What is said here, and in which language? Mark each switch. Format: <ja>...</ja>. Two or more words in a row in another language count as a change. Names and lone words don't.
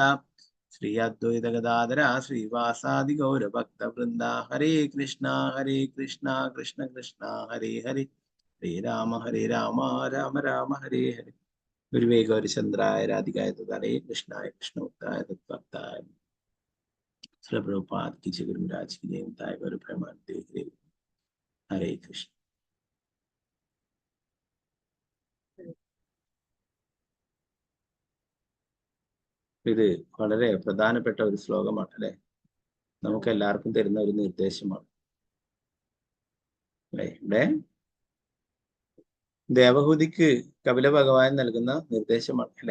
<sa>ശ്രീ അദ്വൈത ഗദാധര ശ്രീവാസാദി ഗൗരഭക്ത വൃന്ദ. ഹരേ കൃഷ്ണ കൃഷ്ണ കൃഷ്ണ ഹരേ ഹരേ. ഹരേ രാമ രാമ രാമ ഹരേ ഹരേ. ഗുരുവേ ഗൗരചന്ദ്രായ രാധികായ തദാലേ കൃഷ്ണായ കൃഷ്ണോക്തായ തദ്ഭക്തായ.</sa> <hi>श्री प्रभुपाद की जय, गुरु महाराज की जय, ताय गुरु प्रेमानंद।</hi> <sa>हरे कृष्ण।</sa> <ml>ഇത് വളരെ പ്രധാനപ്പെട്ട ഒരു ശ്ലോകമാണ് അല്ലെ, നമുക്ക് എല്ലാവർക്കും തരുന്ന ഒരു നിർദ്ദേശമാണ് അല്ലെ. ഇവിടെ ദേവഹൂതിക്ക് കപില ഭഗവാൻ നൽകുന്ന നിർദ്ദേശമാണ് അല്ലെ.</ml>